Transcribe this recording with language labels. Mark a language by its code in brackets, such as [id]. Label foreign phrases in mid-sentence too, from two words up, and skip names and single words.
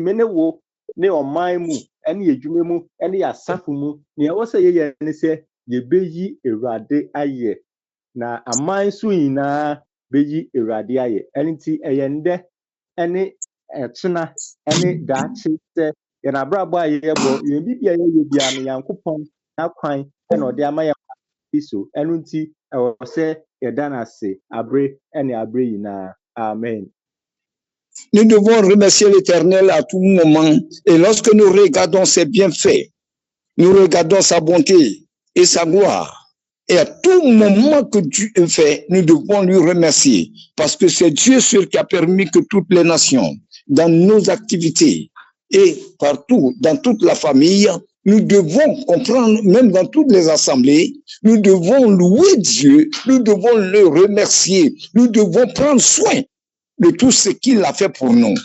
[ak] me ne wo ne ɔman mu ɛne adwuma mu ɛne asafo mu nea ɛwɔ sɛ yɛyɛ ne sɛ yɛbɛyi Awurade ayɛ na aman so nyinaa bɛyi Awurade ayɛ ɛne nti ɛyɛ ndɛ ɛne ɛkyena ɛne daakye sɛ yɛn abrabɔ a yɛbɔ yɛn bibia yɛyɛ bia no Nyankopɔn n'akwan ɛna ɔde ama yɛn so ɛno nti ɛwɔ sɛ yɛda n'ase abre ɛne abre nyinaa. Amen. [fr] Nous devons remercier l'Éternel à tout moment. Et lorsque nous regardons ses bienfaits, nous regardons sa bonté et sa gloire. Et à tout moment que Dieu fait, nous devons lui remercier. Parce que c'est Dieu seul qui a permis que toutes les nations, dans nos activités et partout, dans toute la famille, nous devons comprendre, même dans toutes les assemblées, nous devons louer Dieu, nous devons le remercier, nous devons prendre soin de tout ce qu'il a fait pour nous.